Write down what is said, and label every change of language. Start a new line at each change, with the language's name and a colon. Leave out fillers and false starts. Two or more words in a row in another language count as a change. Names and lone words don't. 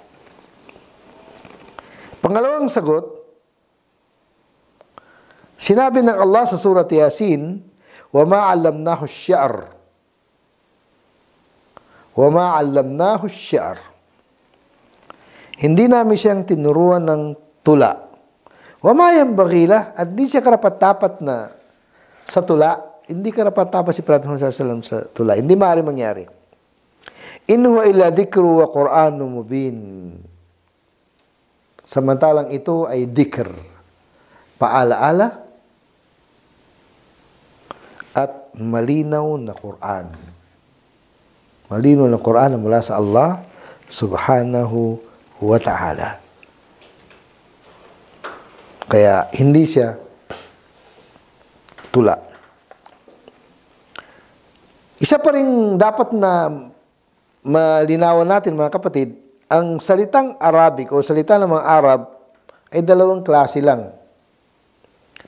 Filipino: Pangalawang sagot, sinabi ng Allah sa surat Yasin,
Arabic: wa ma 'allamnahu asy-syi'r. Wa ma 'allamnahu asy-syi'r.
Filipino: Hindi namin siyang tinuruan ng tula.
Arabic: Wa ma yanbaghi lah,
Filipino: at di siya karapat-dapat na sa tula. Hindi karapat-dapat si Prophet Muhammad
Arabic: sallallahu alaihi wasallam
Filipino: sa tula. Hindi maaari mangyari.
Arabic: In huwa illa dhikru wa Qur'anun mubin.
Filipino: Samantalang ito ay dhikr, paalaala, at malinaw na Quran. Malinaw na Quran na mula sa
Arabic: Allah subhanahu wa ta'ala.
Filipino: Kaya hindi siya tula. Isa pa rin dapat na malinawan natin mga kapatid, ang salitang Arabic o salita ng mga Arab ay dalawang klase lang.